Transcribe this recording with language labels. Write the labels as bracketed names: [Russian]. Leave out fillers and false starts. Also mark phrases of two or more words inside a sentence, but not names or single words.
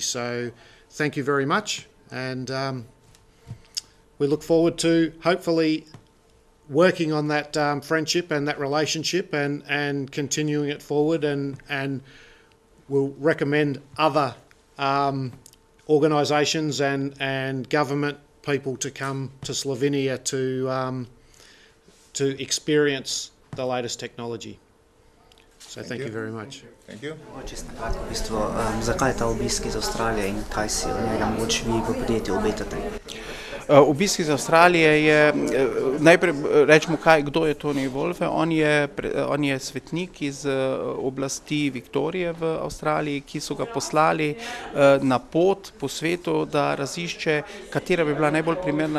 [English] So thank you very much, and we look forward to hopefully working on that friendship and that relationship and continuing it forward, and we'll recommend other organisations and government people to come to Slovenia to experience the latest technology. So thank you very much. Thank you. [Slovenian] Čisto na kratko, v bistvu, zakaj ta obisk iz Avstralije in kaj si od njega mogoče vi v podjetju obetate? Obisk iz Avstralije je, najprej rečemo, kdo je Tony Wolfe. On je svetnik iz oblasti Viktorije v Avstraliji, ki so ga poslali na pot po svetu, da razišče, katera bi bila najbolj primerna